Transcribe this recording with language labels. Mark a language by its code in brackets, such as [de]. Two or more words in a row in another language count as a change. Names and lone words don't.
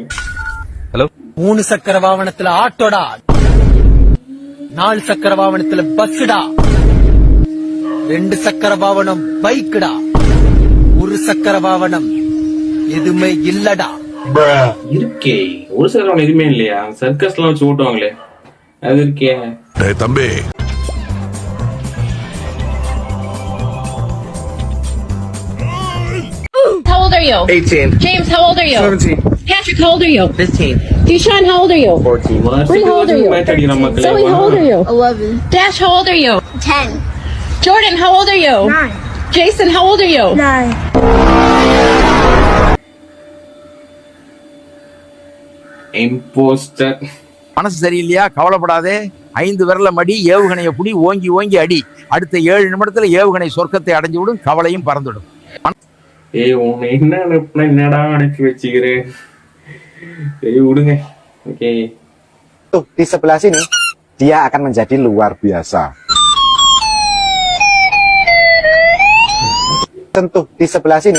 [ta] 3 சக்கர வாகனத்துல ஆட்டோடா, 4 சக்கர வாகனத்துல பஸ்டா, 2 சக்கர வாகனம் பைக்குடா, 1 சக்கர வாகனம் எதுவுமே இல்லடா. இருக்கே, ஒரு சிலர் எதுவுமே இல்லையா? சர்க்கஸ் எல்லாம் வச்சு ஓட்டுவாங்களே, அது இருக்கே. தம்பி, [en] How old are you? 18. James, how old are you? 17. Patrick, how old are you? 15. Deshaun, how old are you? 14. Bree, how old are you? [ta] மேட்ச் அடிக்கிற மக்களே. [en] Zoe, how old are you? 11. Dash, how old are you? 10. Jordan, how old are you? 9. Jason, how old are you? 9. [ta] இம்போஸ்டர். மனசு சரியில்லையா? கவலைப்படாதே. 5 விரல மடி, ஏவுகணைய புடி, ஓங்கி ஓங்கி அடி. அடுத்த 7 நிமிடத்துல ஏவுகணை சொர்க்கத்தை அடைஞ்சு விடும், கவலையும் பறந்துடும். ஏய், உன்னை என்ன அனுப்புனா என்னடா அனுப்பி வச்சுக்கிறேன். சரி விடுங்க. ஓகே, [id] tuh di sebelah sini dia akan menjadi luar biasa. Tentu di sebelah sini.